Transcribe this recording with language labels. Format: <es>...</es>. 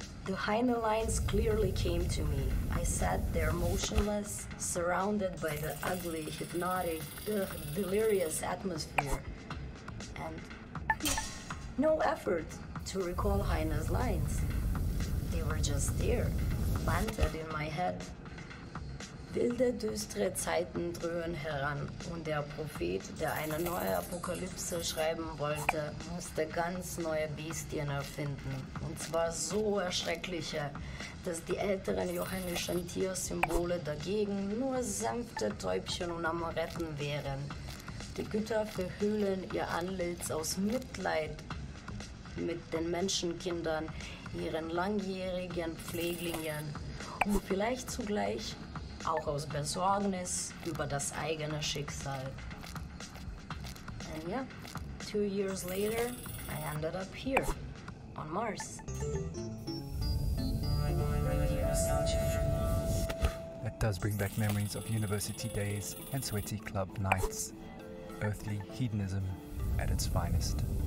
<en>The Heine lines clearly came to me. I sat there motionless, surrounded by the ugly, hypnotic, delirious atmosphere. And no effort to recall Heine's lines. They were just there, planted in my head.</en> <de>Wilde, düstere Zeiten dröhnen heran und der Prophet, der eine neue Apokalypse schreiben wollte, musste ganz neue Bestien erfinden. Und zwar so erschreckliche, dass die älteren johannischen Tiersymbole dagegen nur sanfte Täubchen und Amoretten wären. Die Götter verhüllen ihr Antlitz aus Mitleid mit den Menschenkindern, ihren langjährigen Pfleglingen und vielleicht zugleich auch aus Besorgnis über das eigene Schicksal.</de> <en>And yeah, 2 years later, I ended up here, on Mars. That does bring back memories of university days and sweaty club nights. Earthly hedonism at its finest.</en>